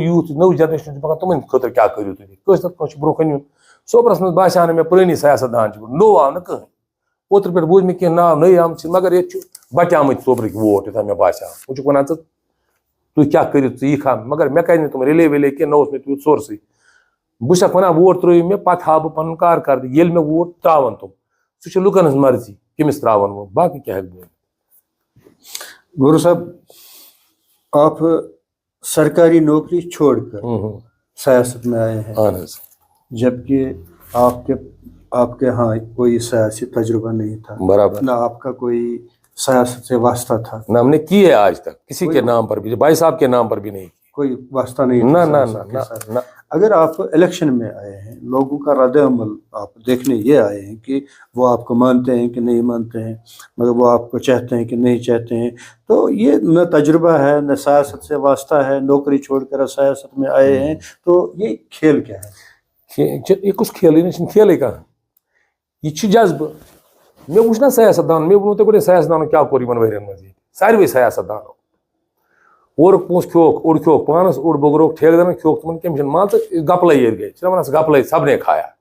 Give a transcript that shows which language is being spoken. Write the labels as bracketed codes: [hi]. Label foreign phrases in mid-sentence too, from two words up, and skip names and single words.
[ks] یوٗتھ نٔو جنریشن چھِ پکان تِمن خٲطرٕ کیاہ کٔرِو تُہۍ کٲنٛسہِ نتہٕ کٲنٛسہِ چھُ برونٛہہ کَنہِ یُن صوبرس منٛز باسیٛو نہٕ مےٚ پرٲنی سیاست دان چھِ نوٚو آو نہٕ کٕہٕنۍ اوترٕ پٮ۪ٹھ بوٗز مےٚ کینٛہہ ناو نٔے آمٕتۍ چھِ مگر ییٚتہِ چھُ بچیمٕتۍ صوبرٕکۍ ووٹ یوٚتام مےٚ باسیٛو وۄنۍ چھُکھ وَنان ژٕ تُہۍ کیاہ کٔرِو ژٕ یِکھ ہا مگر مےٚ کَرِ نہٕ تِم رِلے وِلے کینٛہہ نہ اوس مےٚ تیوٗت سورسٕے بہٕ چھُسکھ وَنان ووٹ ترٲیِو مےٚ پتہٕ ہاو بہٕ پنُن کارکردگی ییٚلہِ مےٚ ووٹ ترٛاوَن تِم سُہ چھُ لُکن ہٕنٛز مرضی کٔمِس ترٛاوَن وۄنۍ باقٕے کیاہ ہٮ۪کہٕ بہٕ [ur] گورو صاحب آپ سرکاری نوکری چھوڑ کر سیاست میں آئے ہیں [ks] اہن حظ [ur] جبکہ آپ کے ہاں کوئی سیاسی تجربہ نہیں تھا برابر نہ آپ کا کوئی سیاست سے واسطہ تھا نہ ہم نے کی ہے آج تک کسی کے نام پر بھی بھائی صاحب کے نام پر بھی نہیں کوئی واسطہ نہیں نہ تھا نہ سیاست کے نہ ساتھ۔ نہ اگر آپ الیکشن میں آئے ہیں لوگوں کا رد عمل آپ دیکھنے یہ آئے ہیں کہ وہ آپ کو مانتے ہیں کہ نہیں مانتے ہیں مگر وہ آپ کو چاہتے ہیں کہ نہیں چاہتے ہیں تو یہ نہ تجربہ ہے نہ سیاست سے واسطہ ہے نوکری چھوڑ کر سیاست میں آئے ہیں تو یہ کھیل کیا ہے [ks] یہ کُس کھیلٕے نہ چھُنہٕ کھیلٕے کانٛہہ یہِ چھُ جذبہٕ مےٚ وٕچھ نا سیاست دان مےٚ ووٚنوٕ تۄہہِ گۄڈے سیاست دانو کیٛاہ کوٚر یِمن ؤرین منٛز ییٚتہِ ساروٕے سیاست دانو اورُک پونٛسہٕ کھیوٚوکھ اوٚڑ کھیوٚوکھ پانس اوٚڑ بوٚگرووُکھ ٹھیکہٕ کھیوٚوکھ تِمن کٔمِشن مان ژٕ گپلے ییٚتہِ گٔے چھِنہ وَنان سُہ گپلے [ur] سبنے کھایا